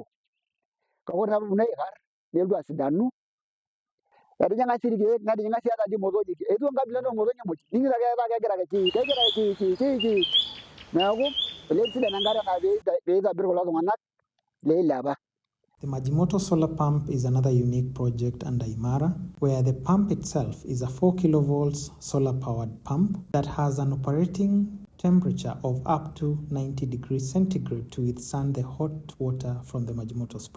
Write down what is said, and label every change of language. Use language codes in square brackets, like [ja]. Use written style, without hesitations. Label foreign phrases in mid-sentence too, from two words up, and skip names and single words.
[mas] Kake ore naa peeponu aikarr nelotu asidanu. Etijing'a sii irkeek netijing'a sii hata imotonyik. Eetuo nkabilaritin oomotonyik muj. Ning'ito ake etaa kegira ake kegira ake. Neeku olee etisidana enkare naa peitobirr kulo tung'anak leilepa. [en] The Majimoto solar pump is another unique project under IMARA, where the pump itself is a 4 kilovolts solar-powered pump that has an operating temperature of up to 90 degrees centigrade to withstand the hot water from the Majimoto spring.